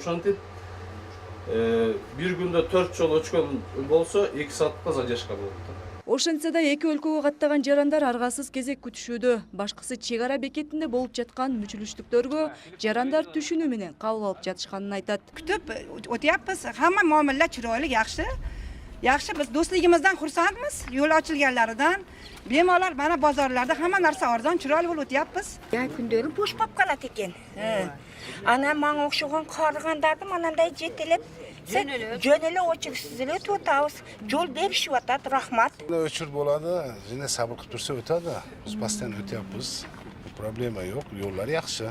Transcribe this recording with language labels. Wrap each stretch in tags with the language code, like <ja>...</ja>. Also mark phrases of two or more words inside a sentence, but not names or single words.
<ky>Ошентип</ky> <tr>bir günde</tr> <ky>4 жолу өчкөн болсо 2 саатка задержка болот. Ошентсе да эки өлкөгө каттаган жарандар аргасыз кезек күтүшүүдө. Башкысы чек ара бекетинде болуп жаткан мүчүлүштүктөргө жарандар түшүнүү менен кабыл алып жатышканын айтат.</ky> <uz>Күтүп o'tyapmiz. Hamma muomala chiroyli, yaxshi. Yaxshi, biz do'stligimizdan xursandmiz, yo'l ochilganlaridan. Bemalol mana bozorlarda hamma narsa arzon, chiroyli bo'lib o'tyapmiz.</uz> <ky>Күндөрү бош болуп калат экен. Ана мага окшогон карыгандарды манандай жетелеп, жөн эле очуксуз эле өтүп атабыз. Жол беришип атат, рахмат. Өчүр болады, жана сабыр кылып турса өтөдү. Биз постоянно өтөбүз. Проблема жок, жолдор жакшы.</ky>